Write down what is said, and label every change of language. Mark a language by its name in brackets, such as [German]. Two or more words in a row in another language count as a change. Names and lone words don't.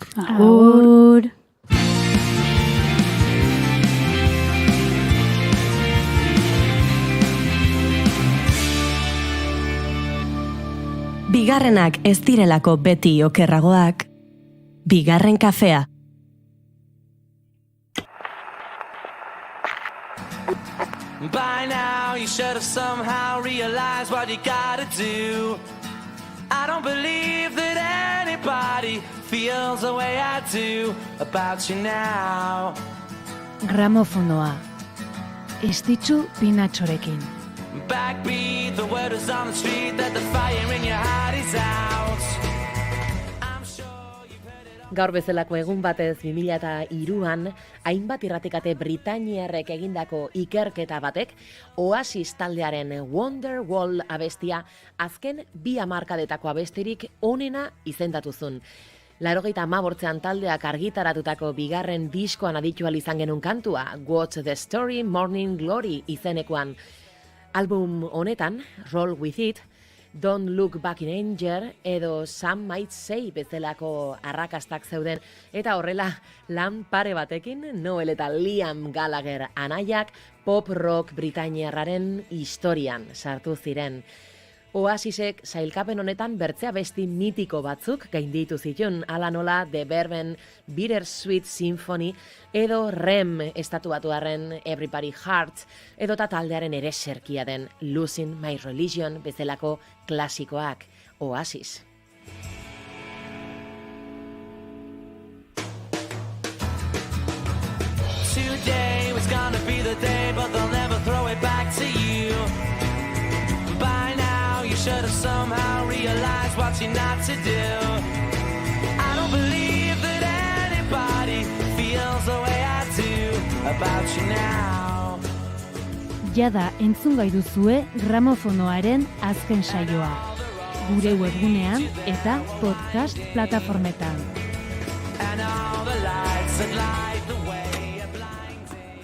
[Basque] Agur. Bigarrenak ez direlako beti okerragoak, bigarren kafea. [English] By now you should have somehow realized what you gotta do. I don't believe that anybody feels the way I do about you now. [Basque] Gramofonoa. Estitzu Pinatxorekin. [English] Backbeat, the word is on the street that the fire in your heart is out. [Basque] Gaur bezalako egun batez 2003an, hainbat irratikate britainiarrek egindako ikerketa batek, Oasis taldearen Wonderwall abestia azken 2 hamarkadetako abestirik onena izendatuzun. 1985an taldeak argitaratutako bigarren diskoan aditu ahal izan genuen kantua, What's the Story, Morning Glory izenekoan. Album honetan, Roll With It, Don't Look Back in Anger edo Some Might Say bezalako arrakastak zeuden, eta horrela lan pare batekin Noel eta Liam Gallagher anaiak pop rock britainiarraren historian sartu ziren. Oasisek sailkapen honetan bertzea besti mitiko batzuk gainditu zituen, ala nola The Verben Bittersweet Symphony edo Rem estatuatuarren Everybody Hearts edo taldearen ere serkia den Losing My Religion bezalako klasikoak. Oasis. [English] Today was gonna be the day, but they'll never throw it back to you. By now you should have somehow realized what you're not to do. I don't believe that anybody feels the way I do about you now. [Basque] Jada entzungai duzue Gramofonoaren azken saioa. Gure webgunean eta podcast plataformetan. [English] And all the lights that light the way are blinding.